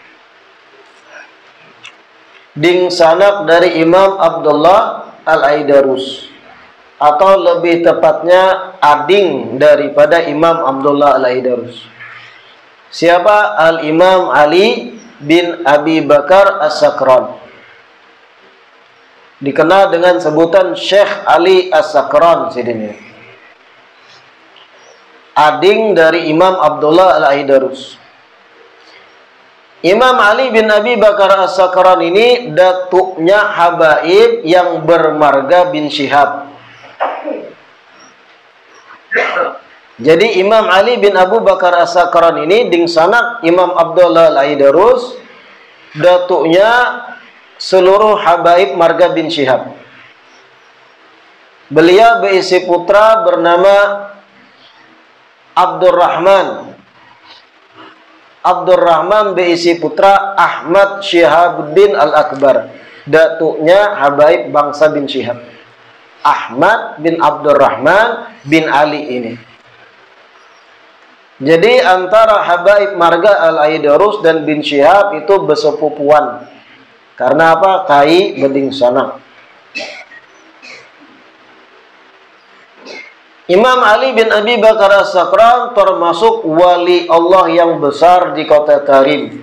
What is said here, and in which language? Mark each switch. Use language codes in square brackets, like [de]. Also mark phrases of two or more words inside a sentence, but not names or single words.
[bjn] Ding sanak dari Imam Abdullah Al-Aidarus, atau lebih tepatnya ading daripada Imam Abdullah Al-Aidarus. Siapa? Al-Imam Ali bin Abi Bakar As-Sakran, dikenal dengan sebutan Syekh Ali As-Sakran sidini. Ading dari Imam Abdullah Al-Aidarus. Imam Ali bin Abi Bakar As-Sakran ini datuknya habaib yang bermarga bin Syihab. Jadi Imam Ali bin Abu Bakar As-Sakran ini ding sanak Imam Abdullah Al-Aidarus, datuknya seluruh habaib marga bin Syihab. Beliau berisi putra bernama Abdurrahman berisi putra Ahmad Syihabuddin Al-Akbar. Datuknya habaib bangsa bin Syihab. Ahmad bin Abdurrahman bin Ali ini. Jadi antara habaib marga Al-Aidarus dan bin Syihab itu bersepupuan. Karena apa? Kai beding sanak. Imam Ali bin Abi Bakar As-Sakran termasuk wali Allah yang besar di kota Tarim.